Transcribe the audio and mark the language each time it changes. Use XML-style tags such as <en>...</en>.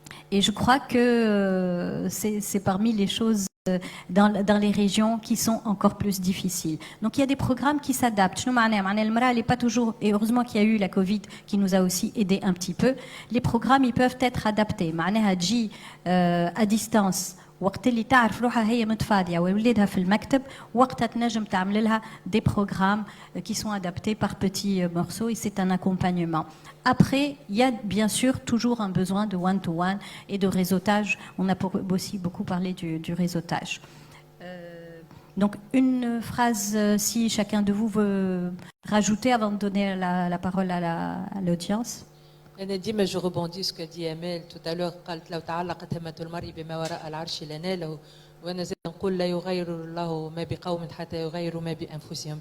<fr>Et je crois que c'est parmi les choses dans les régions qui sont encore plus difficiles. Donc il y a des programmes qui s'adaptent. Elle n'est pas toujours, et heureusement qu'il y a eu la Covid qui nous a aussi aidé un petit peu. Les programmes, ils peuvent être adaptés. À distance.</fr> <ar>وقت اللي تعرف روحها هي متفاضيه وولادها في المكتب وقتها تنجم تعمل لها</ar> <fr>des programmes qui sont adaptés par petits morceaux et c'est un accompagnement. Après, il y a bien sûr toujours un besoin de one-to-one et de réseautage. On a aussi beaucoup parlé du réseautage. Donc une phrase, si chacun de vous veut rajouter avant de donner la parole à l'audience.</fr> <ar>أنا ديما جو</ar> <fr>rebondis ce que dit Amel tout à l'heure</fr> <ar>قالت لو تعلقت همة المرء بما وراء العرش لناله وأنا زي نقول لا يغير الله ما بقوم حتى يغيروا ما بأنفسهم.</ar>